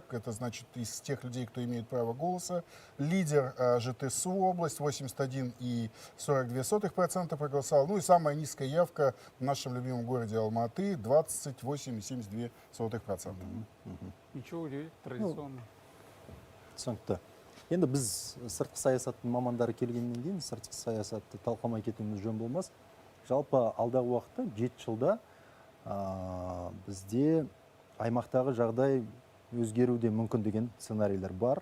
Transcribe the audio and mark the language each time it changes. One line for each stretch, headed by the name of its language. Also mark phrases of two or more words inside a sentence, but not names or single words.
Russian: Это значит из тех людей, кто имеет право голоса. Лидер ЖТСУ область 81,42% проголосовал. Ну и самая низкая явка в нашем любимом городе Алматы 28,72%. Ничего удивительного, традиционно.
Kazakh: Түсінікті. Енді біз сыртқы саясаттың мамандары келгеннен кейін сыртқы саясатты талқыламай кетуіміз жөн болмас. Жалпы алдағы уақытта 7 жылда бізде аймақтағы жағдай өзгеруде мүмкін деген сценарийлер бар.